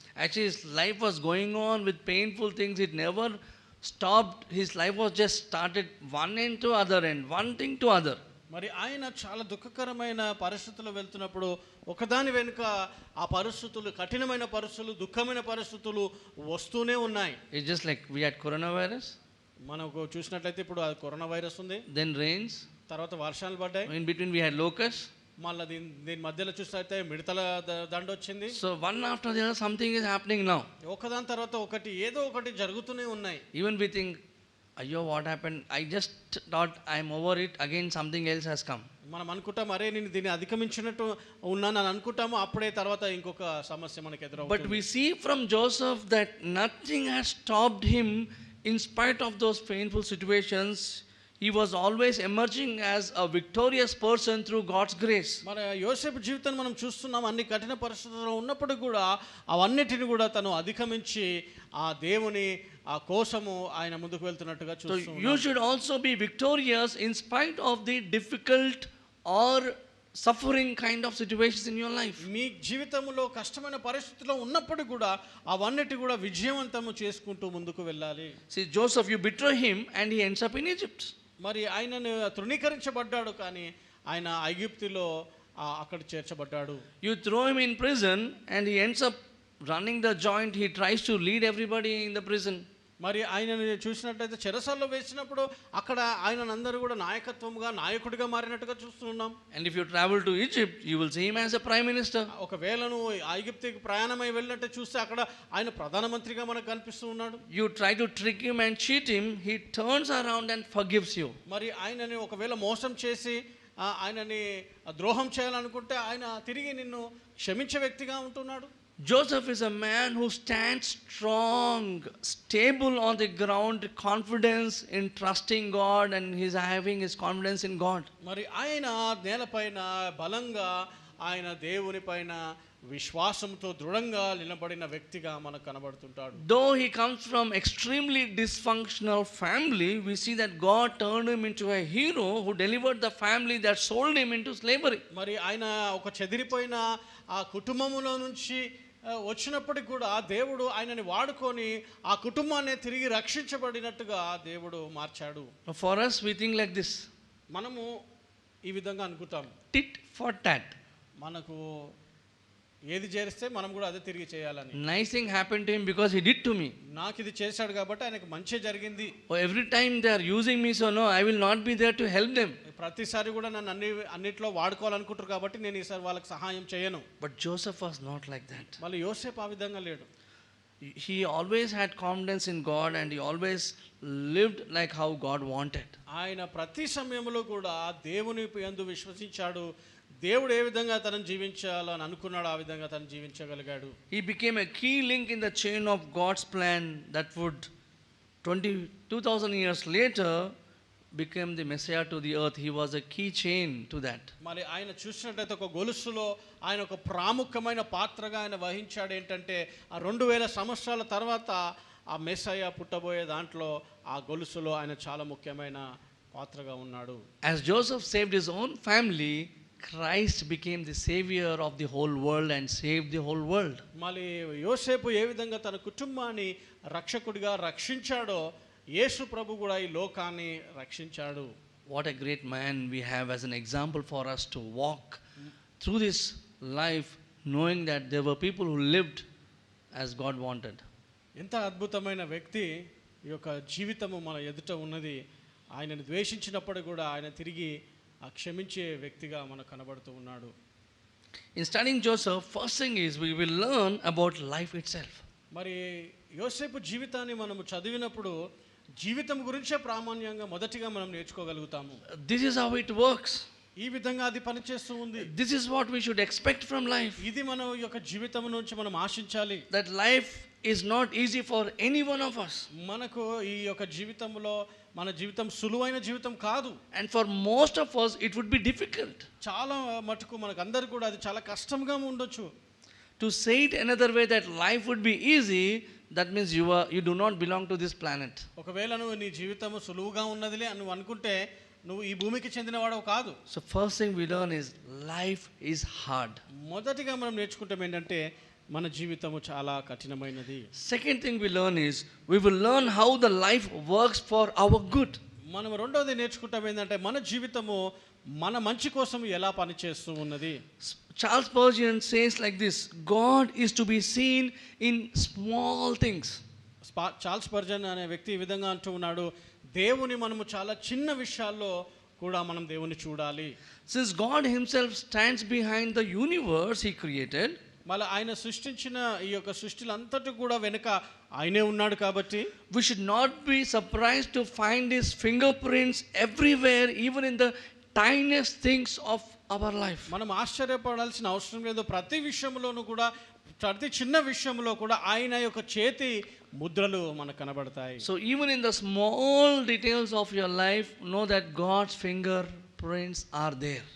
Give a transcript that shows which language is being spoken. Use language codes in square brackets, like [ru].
[en] Actually, his life was going on with painful things. It never stopped. His life was just started one end to other end, one thing to other. [te] మరి ఆయన చాలా దుఃఖకరమైన పరిస్థితుల్లో వెళ్తున్నప్పుడు ఒకదాని వెనుక ఆ పరిస్థితులు, కఠినమైన పరిస్థితులు, దుఃఖమైన పరిస్థితులు వస్తూనే ఉన్నాయి. [en] It's just like we had coronavirus. [te] మనకు చూసినట్లయితే ఇప్పుడు ఆ కరోనా వైరస్ ఉంది, [en] Then rains. [te] తర్వాత వర్షాలు పడ్డాయి, [en] In between we had locusts. [te] మళ్ళీ దీని మధ్యలో చూసినట్లయితే మిడతల దండ వచ్చింది. [en] So one after the other, something is happening now. [te] ఒకదాని తర్వాత ఒకటి ఏదో ఒకటి జరుగుతూనే ఉన్నాయి. [en] Even we think, అయ్యో what happened? I just thought I'm over it. Again something else has come. [te] మనం అనుకుంటాం, అరే నేను దీన్ని అధిగమించినట్టు ఉన్నాను అని అనుకుంటాము, అప్పుడే తర్వాత ఇంకొక సమస్య మనకు [en] But [te] ఎదురవుతుంది. [en] we see from Joseph that nothing has stopped him in spite of those painful situations. He was always emerging as a victorious person through God's grace. [te] మన యోసేపు జీవితాన్ని మనం చూస్తున్నాం. అన్ని కఠిన పరిస్థితుల్లో ఉన్నప్పుడు కూడా అవన్నిటిని కూడా తను అధిగమించి ఆ దేవుని ఆ కోసము ఆయన ముందుకు వెళ్తున్నట్టుగా [en] So [te] చూస్తున్నాం. [en] you should also be victorious in spite of the difficult or suffering kind of situations in your life. [te] మీ జీవితంలో కష్టమైన పరిస్థితుల్లో ఉన్నప్పుడు కూడా అవన్నిటి కూడా విజయవంతము చేసుకుంటూ ముందుకు వెళ్ళాలి. [en] See, Joseph, you betray him and he ends up in Egypt. [te] మరి ఆయనను తృణీకరించబడ్డాడు, కానీ ఆయన ఐగుప్తులో అక్కడ చేర్చబడ్డాడు. [en] You throw him in prison and he ends up running the joint. He tries to lead everybody in the prison. [te] మరి ఆయనను చూసినట్లయితే చెరసాల్లో వేసినప్పుడు అక్కడ ఆయనను అందరూ కూడా నాయకుడిగా మారినట్టుగా చూస్తున్నాం. [en] And if you travel to Egypt, you will see him as a prime minister. [te] ఒకవేళ నువ్వు ఐగుప్తుకి ప్రయాణమై వెళ్ళినట్టు చూస్తే అక్కడ ఆయన ప్రధానమంత్రిగా మనకు కనిపిస్తూ ఉన్నాడు. [en] You try to trick him and cheat him, he turns around and forgives you. [te] మరి ఆయనని ఒకవేళ మోసం చేసి ఆయనని ద్రోహం చేయాలనుకుంటే ఆయన తిరిగి నిన్ను క్షమించే వ్యక్తిగా ఉంటున్నాడు. [en] Joseph is a man who stands strong, stable on the ground, confidence in trusting God, and he's having his confidence in God. [te] మరి ఆయన నేలపైన బలంగా ఆయన దేవుని పైన విశ్వాసంతో దృఢంగా నిలబడిన వ్యక్తిగా మనకు కనబడుతుంటాడు. [en] Though he comes from extremely dysfunctional family, we see that God turned him into a hero who delivered the family that sold him into slavery. [te] మరి ఆయన ఒక చెదిరిపోయిన ఆ కుటుంబములో నుంచి వచ్చినప్పటికి కూడా దేవుడు ఆయనని వాడుకొని ఆ కుటుంబాన్ని తిరిగి రక్షించబడినట్టుగా దేవుడు మార్చాడు. [en] For us, we think like this. [te] మనము ఈ విధంగా అనుకుంటాం, [en] Tit for tat. [te] మనకు ఏది చేస్తే మనం కూడా అదే తిరిగి చేయాలని. [en] Nice thing happened to him because he did to me. [te] నాకు ఇది చేశాడు కాబట్టి ఆయనకు మంచి జరిగింది. [en] Oh, every time they are using me, so no, I will not be there to help them. [te] ప్రతిసారి కూడా నన్ను అన్నిట్లో వాడుకోవాలనుకుంటారు కాబట్టి నేను ఈసారి వాళ్ళకి సహాయం చేయను. [en] But Joseph was not like that. [te] మళ్ళీ యోసేపు ఆ విధంగా లేడు. [en] He always had confidence in God and he always lived like how God wanted. [te] ఆయన ప్రతి సమయంలో కూడా దేవుని యందు విశ్వసించాడు. దేవుడు ఏ విధంగా తనను జీవించాలని అనుకున్నాడు ఆ విధంగా తను జీవించగలిగాడు. [en] He became a key link in the chain of God's plan that would 22,000 years later became the Messiah to the earth. He was a key chain to that. [te] మరి ఆయన చూసినట్లయితే ఒక గొలుసులో ఆయన ఒక ప్రాముఖ్యమైన పాత్రగా ఆయన వహించాడు. ఏంటంటే ఆ 2000 సంవత్సరాల తర్వాత ఆ మెస్సయ్య పుట్టబోయే దాంట్లో ఆ గొలుసులో ఆయన చాలా ముఖ్యమైన పాత్రగా ఉన్నాడు. [en] As Joseph saved his own family, Christ became the savior of the whole world and saved the whole world. [te] మళ్ళీ యోసేపు ఏ విధంగా తన కుటుంబాన్ని రక్షకుడిగా రక్షించాడో యేసు ప్రభు కూడా ఈ లోకాన్ని రక్షించాడు. [en] What a great man we have as an example for us to walk through this life knowing that there were people who lived as God wanted. [te] ఎంత అద్భుతమైన వ్యక్తి ఈ యొక్క జీవితము మన ఎదుట ఉన్నది. ఆయనను ద్వేషించినప్పుడు కూడా ఆయన తిరిగి క్షమించే వ్యక్తిగా మనకు కనబడుతూ ఉన్నాడు. [en] In studying Joseph, first thing is we will learn about life itself. [te] మరి యోసేపు జీవితాన్ని మనము చదివినప్పుడు జీవితం గురించే ప్రామాణ్యంగా మొదటిగా మనం నేర్చుకోగలుగుతాము. [en] This is how it works. [te] ఈ విధంగా అది పనిచేస్తూ ఉంది. [en] This is what we should expect from life. [te] ఇది మన యొక్క జీవితం నుంచి మనం ఆశించాలి. [en] That life is not easy for any one of us. [te] మనకు ఈ యొక్క జీవితంలో మన జీవితం సులువైన జీవితం కాదు. [en] And for most of us it would be difficult. [te] చాలా మటుకు మనకు అందరు కూడా అది చాలా కష్టంగా ఉండొచ్చు. [en] To say it another way, that life would be easy, that means you do not belong to this planet. [te] ఒకవేళ నువ్వు నీ జీవితం సులువుగా ఉన్నదిలే అని నువ్వు అనుకుంటే నువ్వు ఈ భూమికి చెందినవాడవు కాదు. [en] So first thing we learn is life is hard. [te] మొదటిగా మనం నేర్చుకుంటాం ఏంటంటే మన జీవితము చాలా కఠినమైనది. [en] Second thing we learn is we will learn how the life works for our good. [te] మనం రెండోది నేర్చుకుంటాం ఏంటంటే మన జీవితము మన మంచి కోసం ఎలా పనిచేస్తూ ఉన్నది. [en] Charles Spurgeon says like this: God is to be seen in small things. [te] Charles Spurgeon అనే వ్యక్తి ఈ విధంగా అంటూ ఉన్నాడు, దేవుని మనము చాలా చిన్న విషయాల్లో కూడా మనం దేవుని చూడాలి. [en] Since God himself stands behind the universe he created, [te] మళ్ళీ ఆయన సృష్టించిన ఈ యొక్క సృష్టిలంతటి కూడా వెనుక ఆయనే ఉన్నాడు కాబట్టి [en] we should not be surprised to find his fingerprints everywhere, even in the tiniest things of our life. [te] మనం ఆశ్చర్యపడాల్సిన అవసరం లేదు. ప్రతి విషయంలోనూ కూడా, ప్రతి చిన్న విషయంలో కూడా ఆయన యొక్క చేతి ముద్రలు మనకు కనబడతాయి. [en] So even in the small details of your life, know that God's fingerprints are there.